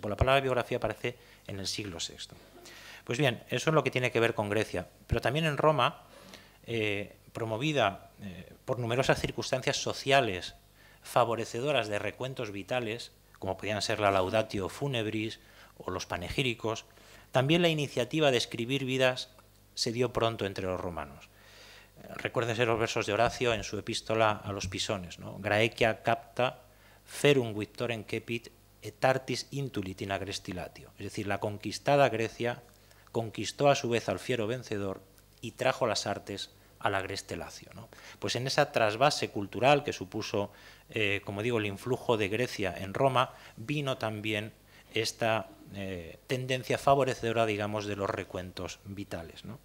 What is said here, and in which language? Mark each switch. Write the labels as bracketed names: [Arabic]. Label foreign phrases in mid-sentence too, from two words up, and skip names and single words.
[Spanish] Por la palabra biografía aparece en el siglo VI. Pues bien, eso es lo que tiene que ver con Grecia, pero también en Roma, promovida por numerosas circunstancias sociales favorecedoras de recuentos vitales, como podían ser la [Latin] Laudatio Funebris [Spanish] o los panegíricos, también la iniciativa de escribir vidas se dio pronto entre los romanos. Recuérdense los versos de Horacio en su epístola a los Pisones, ¿no? [Latin] Graecia capta ferum victorem cepit et artis intulit in agrestilatio. [Spanish] Es decir, la conquistada Grecia conquistó a su vez al fiero vencedor y trajo las artes al agreste Lacio, ¿no? Pues en esa trasvase cultural que supuso, como digo, el influjo de Grecia en Roma, vino también esta tendencia favorecedora, digamos, de los recuentos vitales, ¿no?